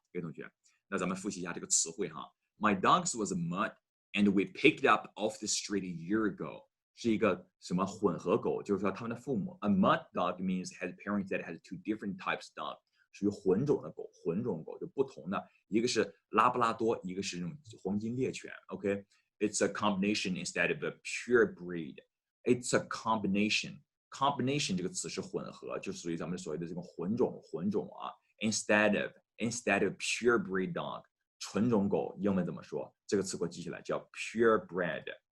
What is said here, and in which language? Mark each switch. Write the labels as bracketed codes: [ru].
[zh] 各位同学，那咱们复习一下这个词汇哈。 [en] My dogs was a mutt, and we picked up off the street a year ago. [zh] 是一个什么混合狗？就是说他们的父母。 [en] A mutt dog means has parents that has two different types dog， [zh] 属于混种的狗。混种狗就不同的，一个是拉布拉多，一个是那种黄金猎犬。 [en] OK，it's a combination instead of a pure breed. It's a combination。 [zh] combination 这个词是混合，就属于咱们所谓的这种混种啊。 [en] Instead of pure breed dog， [zh] 纯种狗英文怎么说？这个词给我记起来，叫 purebred。